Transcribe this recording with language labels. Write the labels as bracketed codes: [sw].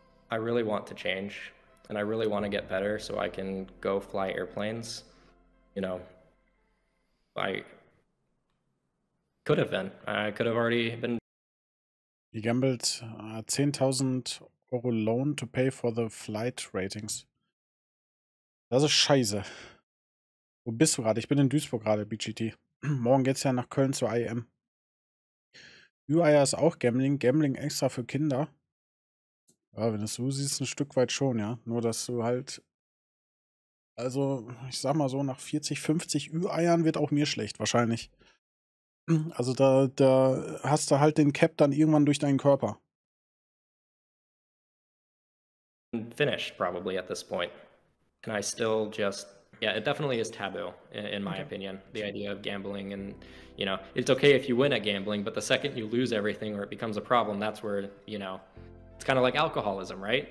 [en] I really want to change, and I really want to get better so I can go fly airplanes. You know, I could have already been. He gambled 10.000 Euro loan to pay for the flight ratings. [de] Das ist scheiße. Wo bist du gerade? Ich bin in Duisburg gerade, BGT. Morgen geht's ja nach Köln zur IM. Ü-Eier ist auch Gambling. Gambling extra für Kinder. Ja, wenn du es so siehst, ein Stück weit schon, ja. Nur, dass du halt, also, ich sag mal so, nach 40, 50 Ü-Eiern wird auch mir schlecht, wahrscheinlich. Also, da hast du halt den Cap dann irgendwann durch deinen Körper. [en] Finished probably at this point. Can I still just, yeah, it definitely is taboo in my opinion, the idea of gambling. And, you know, it's okay if you win at gambling, but the second you lose everything or it becomes a problem, that's where, you know, it's kind of like alcoholism, right?